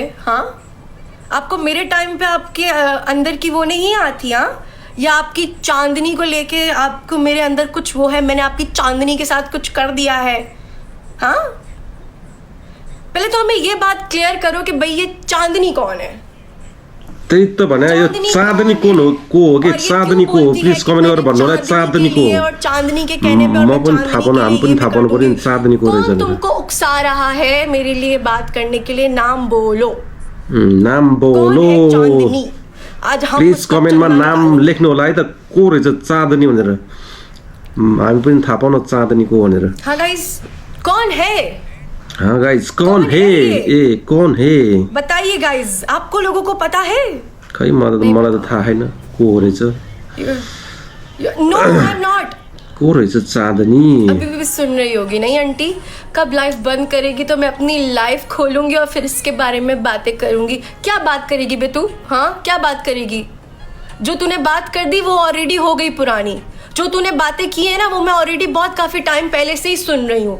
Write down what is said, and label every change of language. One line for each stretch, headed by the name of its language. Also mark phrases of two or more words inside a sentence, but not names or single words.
Hindi: हाँ, आपको मेरे टाइम पे आपके अंदर की वो नहीं आती? हाँ, या आपकी चांदनी को लेके आपको मेरे अंदर कुछ वो है, मैंने आपकी चांदनी के साथ कुछ कर दिया है? हाँ, पहले तो हमें ये बात क्लियर करो कि भाई ये चांदनी कौन है?
Nepali: त्यही त भने यो चाँदनी को हो कि चाँदनी को हो? प्लिज कमेन्ट गरेर भन्नु होला चाँदनी को हो।
Hindi: और चांदनी के कहने पे
Nepali: म पनि थाहा पाउनु, हामी पनि थाहा पाउनु पर्यो नि चाँदनी को रहेछ
Hindi: कौन तुमको उकसा रहा है मेरे लिए बात करने के लिए? नाम बोलो, नाम बोलो। कौन है चांदनी? आज हम
Nepali: प्लिज कमेन्टमा नाम लेख्नु होला है त, को रहेछ चाँदनी भनेर, हामी पनि थाहा पाउन चाँदनी को भनेर।
Hindi: हाँ गाइस, कौन है? हाँ गाइस, कौन है? ए कौन है बताइए गाइस, आपको लोगों को पता है?
Nepali: खै मलाई त थाहा छैन को रहेछ।
English: No I am not.
Nepali: को रहेछ चाँदनी?
Hindi: अभी भी सुन रही होगी नहीं आंटी? कब लाइफ बंद करेगी तो मैं अपनी लाइफ खोलूंगी और फिर इसके बारे में बातें करूंगी। क्या बात करेगी बे तू? हाँ, क्या बात करेगी? जो तूने बात कर दी वो ऑलरेडी हो गई पुरानी। जो तूने बातें की है ना, वो मैं ऑलरेडी बहुत काफी टाइम पहले से ही सुन रही हूँ।